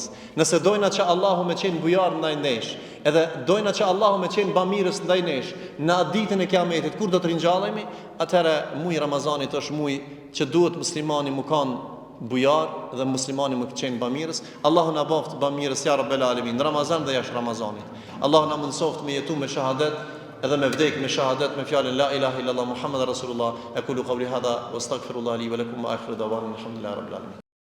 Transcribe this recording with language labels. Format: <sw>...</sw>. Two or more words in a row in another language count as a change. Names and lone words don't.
<sq>Nëse dojna që Allahu me qenë bujar ndaj nesh, edhe dojna që Allahu me qenë bamirës ndaj nesh, në ditën e Kiametit kur do të ringjallemi, atëherë muji Ramazanit është muji që duhet muslimani mu kanë bujar dhe muslimani mu qenë bamirës. Allahu na boft bamirës</sq> <ar>يا رب العالمين,</ar> <sq>në Ramazan dhe jashtë Ramazanit. Allahu na mundsoft me jetu me shahadet, edhe me vdek me shahadet me fjalën</sq> <ar>لا إله إلا الله محمد رسول الله. أقول قولي هذا وأستغفر الله لي ولكم وآخر دعوانا الحمد لله رب العالمين.</ar>